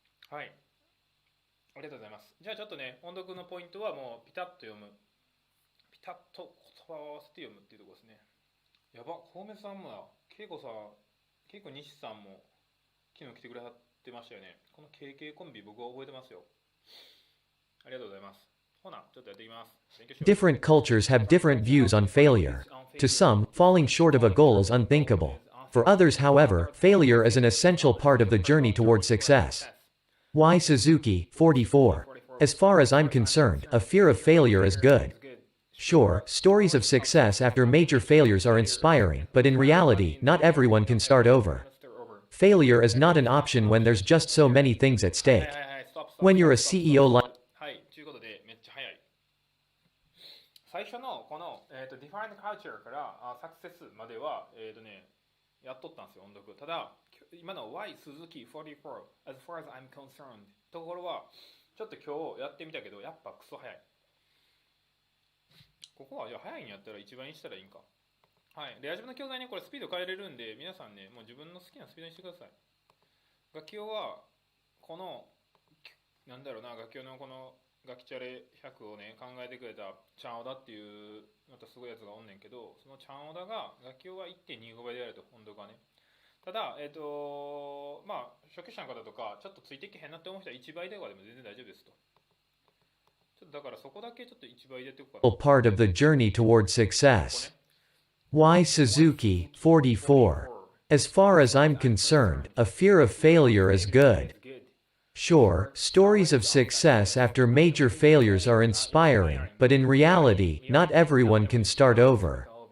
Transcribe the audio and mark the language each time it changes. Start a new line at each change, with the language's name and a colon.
Japanese: はい。ありがとうございます。じゃあちょっとね、音読のポイントはもうピタッと読む。ピタッと言葉を合わせて読むっていうところですね。やば、コウメさんもだ。ケイコさん、ケイコ西さんも昨日来てくれはってましたよね。この KK コンビ僕は覚えてますよ。ありがとうございます。ほな、ちょっとやっていきます。
English: Different cultures have different views on failure. To some, falling short of a goal is unthinkable. For others, however, failure is an essential part of the journey toward success. Y. Suzuki, 44. As far as I'm concerned, a fear of failure is good. Sure, stories of success after major failures are inspiring, but in reality, not everyone can start over. Failure is not an option when there's just so many things at stake. When you're a CEO like
Japanese: はい、ということでめっちゃ早い。最初のこの、
English: Define Culture
Japanese: からサクセスまでは、やっとったんですよ、音読。ただ、今の Y 鈴木44
English: as far as I'm concerned
Japanese: ところは、ちょっと今日やってみたけど、やっぱクソ早い。ここはじゃあ早いんやったら一番にしたらいいんか。はい。レアジョブの教材ね、これスピード変えれるんで、皆さんね、もう自分の好きなスピードにしてください。楽器は、この、なんだろうな、楽器のこのガキチャレ100をね、考えてくれたチャンオダっていう、またすごいやつがおんねんけど、そのチャンオダが、楽器は 1.25 倍でやると、音読はね。ただ、まあ、初級者の方とか、ちょっとついていけへんなって思う人は1倍とかでも全然大丈夫ですと。ちょっとだからそこだけちょっと1倍でやっていこうかな。
English: part of the journey toward success. Y. Suzuki, 44. As far as I'm concerned, a fear of failure is good. Sure, stories of success after major failures are inspiring, but in reality, not everyone can start over.